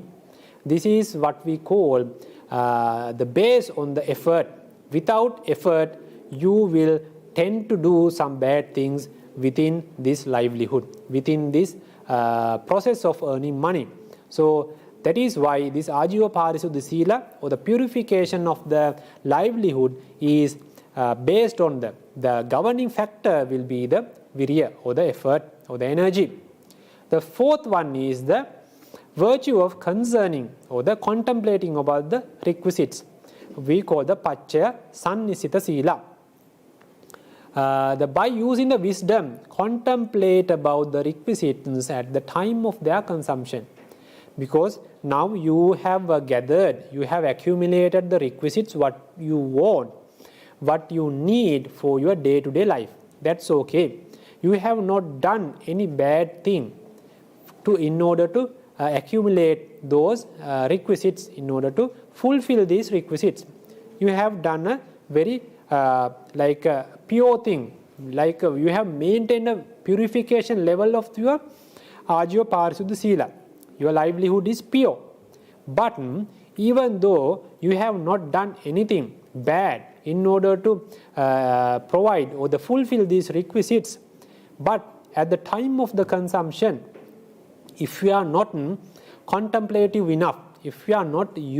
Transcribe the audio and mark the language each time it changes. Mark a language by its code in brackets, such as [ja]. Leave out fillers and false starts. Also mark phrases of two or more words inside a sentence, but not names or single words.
[en] This is what we call the base on the effort. Without effort, you will tend to do some bad things within this livelihood, within this process of earning money. So that is why this [pi] ājīva-pārisuddhi-sīla, [en] or the purification of the livelihood, is based on the governing factor will be the virya, or the effort, or the energy. The fourth one is the virtue of concerning, or the contemplating about the requisites. We call the [pi] paccaya sannisita sīla. [en] By using the wisdom, contemplate about the requisites at the time of their consumption. Because now you have gathered, you have accumulated the requisites, what you want, what you need for your day-to-day life. That's okay. You have not done any bad thing in order to accumulate those requisites, in order to fulfill these requisites. You have done a very pure thing, you have maintained a purification level of your [pi] ājīva-pārisuddhi-sīla. [en] Your livelihood is pure. But even though you have not done anything bad in order to provide or to fulfill these requisites, but at the time of the consumption, if you are not contemplative enough, if you are not